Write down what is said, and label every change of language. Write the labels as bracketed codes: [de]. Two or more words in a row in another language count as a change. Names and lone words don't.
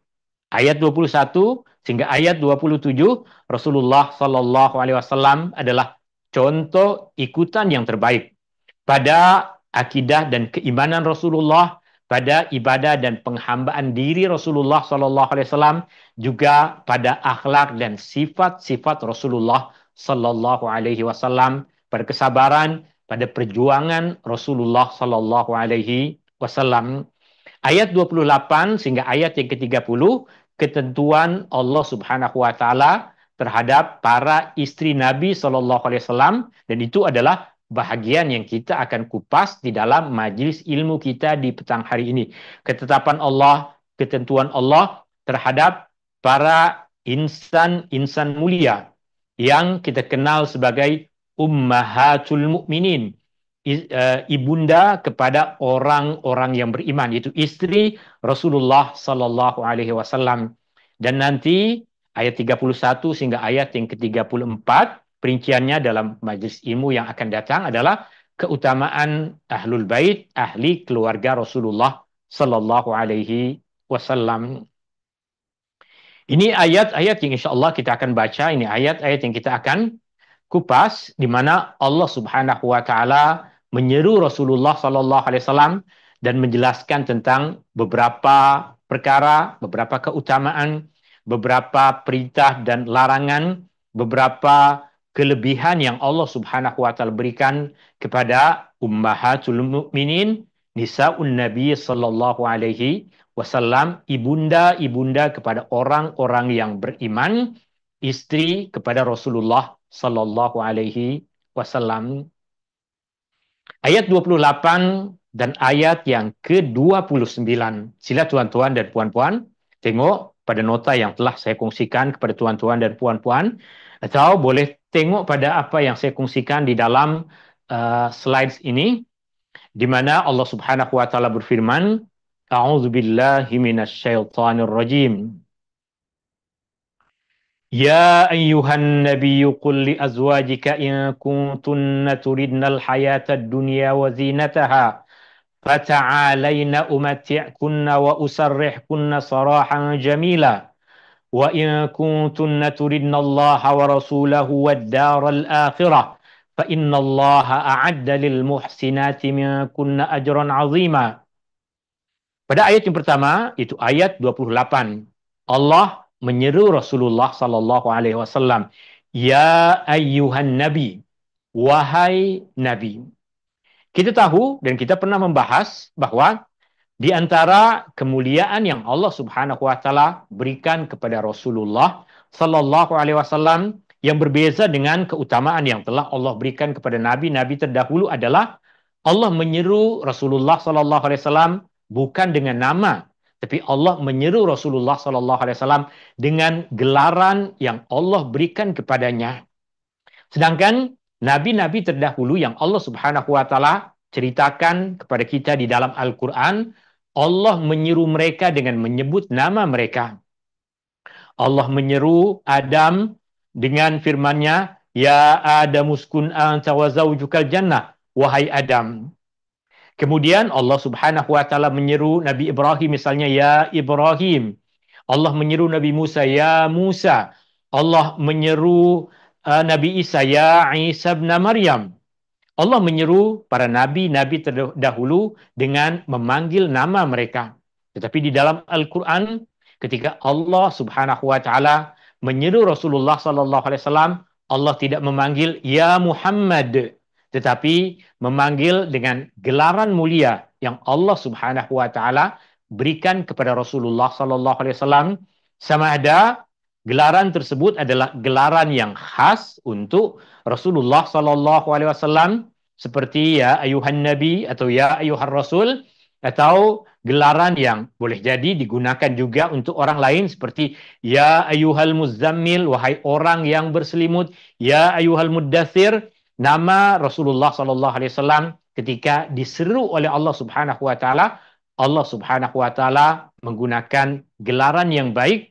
[ms] Ayat 21 sehingga ayat 27, Rasulullah [ar] صلى الله عليه وسلم [ms] adalah contoh ikutan yang terbaik pada akidah dan keimanan Rasulullah, pada ibadah dan penghambaan diri Rasulullah [ar] صلى الله عليه وسلم, [ms] juga pada akhlak dan sifat-sifat Rasulullah [ar] صلى الله عليه وسلم, [ms] pada kesabaran, pada perjuangan Rasulullah [ar] صلى الله عليه وسلم. [ms] Ayat 28 sehingga ayat yang ke-30, ketentuan Allah [ar] سبحانه وتعالى [ms] terhadap para isteri Nabi [ar] صلى الله عليه وسلم, [ms] dan itu adalah bahagian yang kita akan kupas di dalam majlis ilmu kita di petang hari ini. Ketetapan Allah, ketentuan Allah terhadap para insan-insan mulia yang kita kenal sebagai [ar] أمهات المؤمنين, [ms] ibunda kepada orang-orang yang beriman, yaitu isteri Rasulullah [ar] صلى الله عليه وسلم. [ms] Dan nanti ayat 31 sehingga ayat yang ke-34, perinciannya dalam majlis ilmu yang akan datang adalah keutamaan [ar] أهل البيت, [ms] ahli keluarga Rasulullah [ar] صلى الله عليه وسلم. [ms] Ini ayat-ayat yang [ar] إن شاء الله [ms] kita akan baca, ini ayat-ayat yang kita akan kupas, di mana Allah [ar] سبحانه وتعالى [ms] menyeru Rasulullah [ar] صلى الله عليه وسلم [ms] dan menjelaskan tentang beberapa perkara, beberapa keutamaan, beberapa perintah dan larangan, beberapa kelebihan yang Allah [ar] سبحانه وتعالى [ms] berikan kepada [ar] أمهات المؤمنين, نساء النبي صلى الله عليه وسلم, [ms] ibunda-ibunda kepada orang-orang yang beriman, istri kepada Rasulullah [ar] صلى الله عليه وسلم. [ms] Ayat 28 dan ayat yang ke-29. Sila tuan-tuan dan puan-puan tengok pada nota yang telah saya kongsikan kepada tuan-tuan dan puan-puan, atau boleh tengok pada apa yang saya kongsikan di dalam slides ini, di mana Allah [ar] سبحانه وتعالى [ms] berfirman, [ar] أعوذ بالله من الشيطان الرجيم. يا أيها النبي قل لأزواجك إن كنتن تردن الحياة الدنيا وزينتها فتعالين أمتعكن وأسرحكن سراحا جميلا وإن كنتن تردن الله ورسوله والدار الآخرة فإن الله أعد للمحسنات منكن أجرا عظيما. [ms] Pada ayat yang pertama, itu ayat 28, Allah menyeru Rasulullah [ar] صلى الله عليه وسلم, يا أيها النبي, [ms] wahai nabi. Kita tahu dan kita pernah membahas bahwa di antara kemuliaan yang Allah [ar] سبحانه وتعالى [ms] berikan kepada Rasulullah [ar] صلى الله عليه وسلم [ms] yang berbeza dengan keutamaan yang telah Allah berikan kepada nabi-nabi terdahulu adalah Allah menyeru Rasulullah [ar] صلى الله عليه وسلم [ms] bukan dengan nama, tapi Allah menyeru Rasulullah [ar] صلى الله عليه وسلم [ms] dengan gelaran yang Allah berikan kepadanya. Sedangkan nabi-nabi terdahulu yang Allah [ar] سبحانه وتعالى [ms] ceritakan kepada kita di dalam Al-Qur'an, Allah menyeru mereka dengan menyebut nama mereka. Allah menyeru Adam dengan firman-Nya, [ar] يا آدم اسكن أنت وزوجك الجنة, [ms] wahai Adam. Kemudian Allah [ar] سبحانه وتعالى [ms] menyeru Nabi Ibrahim misalnya, ya Ibrahim. Allah menyeru Nabi Musa, ya Musa. Allah menyeru Nabi Isa, ya Isa bin Maryam. Allah menyeru para nabi-nabi terdahulu dengan memanggil nama mereka. Tetapi di dalam Al-Quran, ketika Allah [ar] سبحانه وتعالى [ms] menyeru Rasulullah [ar] صلى الله عليه وسلم, [ms] Allah tidak memanggil ya Muhammad, tetapi memanggil dengan gelaran mulia yang Allah [ar] سبحانه وتعالى [ms] berikan kepada Rasulullah [ar] صلى الله عليه وسلم, [ms] sama ada gelaran tersebut adalah gelaran yang khas untuk Rasulullah [ar] صلى الله عليه وسلم, [ms] seperti [ar] يا أيها النبي [ms] atau [ar] يا أيها الرسول, [ms] atau gelaran yang boleh jadi digunakan juga untuk orang lain seperti [ar] يا أيها المزمل, [ms] wahai orang yang berselimut, [ar] يا أيها المدثر. [ms] Nama Rasulullah [ar] صلى الله عليه وسلم [ms] ketika diseru oleh Allah [ar] سبحانه وتعالى, [ms] Allah [ar] سبحانه وتعالى [ms] menggunakan gelaran yang baik.